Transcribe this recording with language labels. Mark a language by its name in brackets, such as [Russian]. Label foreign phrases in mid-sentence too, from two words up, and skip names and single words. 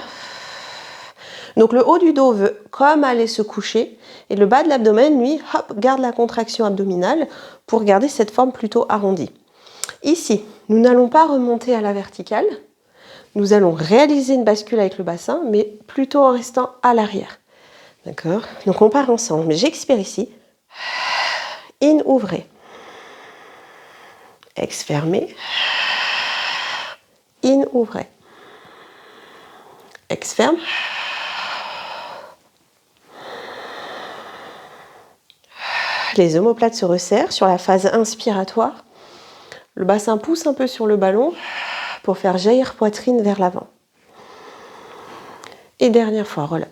[French] Donc le haut du dos veut comme aller se coucher et le bas de l'abdomen, lui, hop, garde la contraction abdominale pour garder cette forme plutôt arrondie. Ici, nous n'allons pas remonter à la verticale. Nous allons réaliser une bascule avec le bassin, mais plutôt en restant à l'arrière. D'accord? Donc on part ensemble. J'expire ici. In, ouvrez. Ex, fermez. In, ouvrez. Ex, ferme. Les omoplates se resserrent sur la phase inspiratoire. Le bassin pousse un peu sur le ballon pour faire jaillir poitrine vers l'avant. Et dernière fois, roll-up.